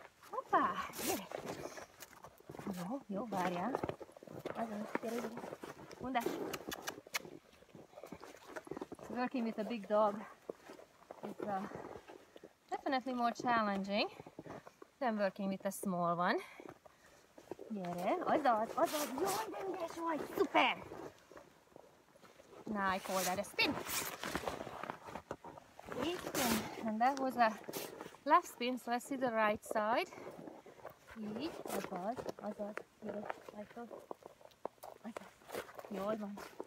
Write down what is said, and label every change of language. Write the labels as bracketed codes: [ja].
[hu] Hoppá! Gyere! Jó, jó, várjál. Azaz, gyere, gyere. Bundás! [en] Working with a big dog is definitely more challenging than working with a small one. [hu] Gyere, azaz, azaz, jaj, de ügyes vagy, szuper! [en] Now I call that a spin. Spin. And that was a left spin, so I see the right side. [hu] Így, azaz, azaz, gyere, ajtó, azaz, jól van.